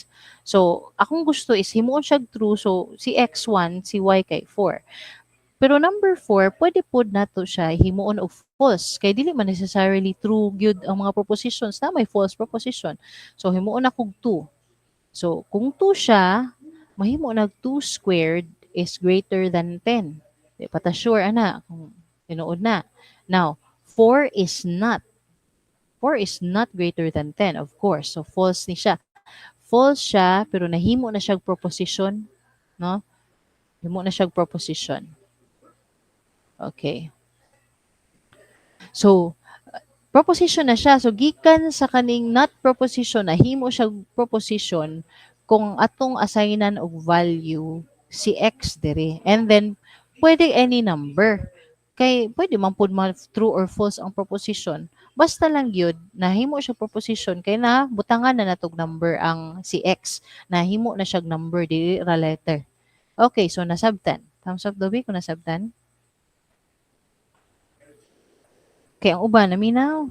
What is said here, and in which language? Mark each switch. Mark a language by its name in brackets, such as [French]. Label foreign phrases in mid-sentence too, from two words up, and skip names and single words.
[Cebuano] So, akong gusto is himuon siya true, so si x1, si y kay 4. Pero number 4, pwede pod nato siya himuon og false. Kay dili man [English] necessarily true [Cebuano] gyud ang mga propositions na may [English] false proposition. [Cebuano] So, himuon ako og 2. So, kung 2 siya, mahimo nag [English] 2 squared is greater than 10. [Cebuano] Di pa ta sure, ana, kung tinuod na. [English] Now, 4 is not. 4 is not greater than 10, of course. [Cebuano] So, false ni siya. False siya, pero nahimo na siyang proposition. No? Himo na siyang proposition. Okay. So, proposition na siya. So, gikan sa kaning [English] not proposition, [Cebuano] nahimo siya proposition kung atong assignan og value si x dire. And then, pwede [English] any number. [Cebuano] Kay, pwede man po [English] true or false [Cebuano] ang proposition. Basta lang yun, nahimo siya proposition, kay na, butangan na natog number ang si x. Nahimo na siya number, dili ra letter. Okay, so nasabtan. [English] Thumbs up, [Cebuano] Dobby, kung nasabtan. Kaya ang uban, naminaw.